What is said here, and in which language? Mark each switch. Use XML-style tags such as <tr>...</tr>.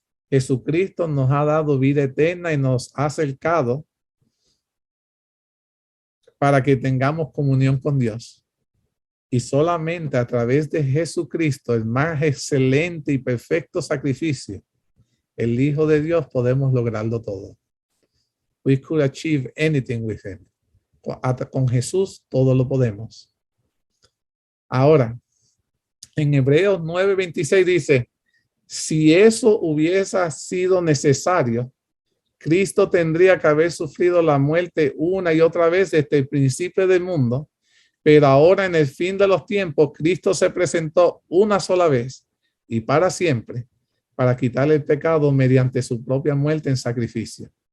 <es>Jesucristo nos ha dado vida eterna y nos ha acercado para que tengamos comunión con Dios. Y solamente a través de Jesucristo, el más excelente y perfecto sacrificio, el Hijo de Dios, podemos lograrlo todo.</es> <en>We could achieve anything with him.</en> <es>Con Jesús todo lo podemos. Ahora, en Hebreos 9:26 dice, si eso hubiese sido necesario, Cristo tendría que haber sufrido la muerte una y otra vez desde el principio del mundo, pero ahora en el fin de los tiempos, Cristo se presentó una sola vez y para siempre para quitar el pecado mediante su propia muerte en sacrificio.</es>